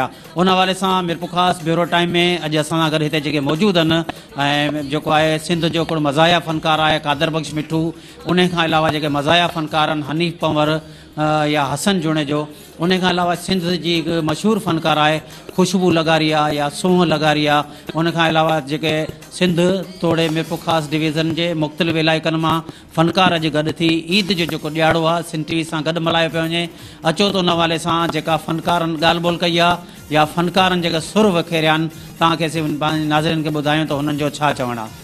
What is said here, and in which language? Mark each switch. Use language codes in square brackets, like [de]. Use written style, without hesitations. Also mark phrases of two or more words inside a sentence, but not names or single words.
[sd] उन हवाले सां मिरपुर ख़ासि ब्यूरो टाइम में अॼु असां सां गॾु हिते जेके मौजूदु आहिनि ऐं जेको आहे सिंध जो हिकिड़ो मज़ाया फ़नकार आहे कादर बख़्श मिठू, उन खां अलावा जेके मज़ाया फ़नकार आहिनि हनीफ़ पंवर या हसन जुणे जो, उन खां अलावा सिंध जी हिकु मशहूरु फ़नकार आहे ख़ुशबू लगारिया या सोह लगारिया। उन खां अलावा जेके सिंध तोड़े मिरपुर ख़ासि डिवीज़न जे मुख़्तलिफ़ इलाइक़नि मां फ़नकार अॼु गॾु थी ईद जो जेको ॾियारो आहे सिंध टीवी सां गॾु मल्हायो पियो वञे। अचो त उन हवाले सां जेका फ़नकारनि ॻाल्हि ॿोल कई आहे या फ़नकारनि जेका सुर विखेरिया आहिनि तव्हांखे नाज़रीन खे ॿुधायूं त हुननि जो छा चवणु आहे।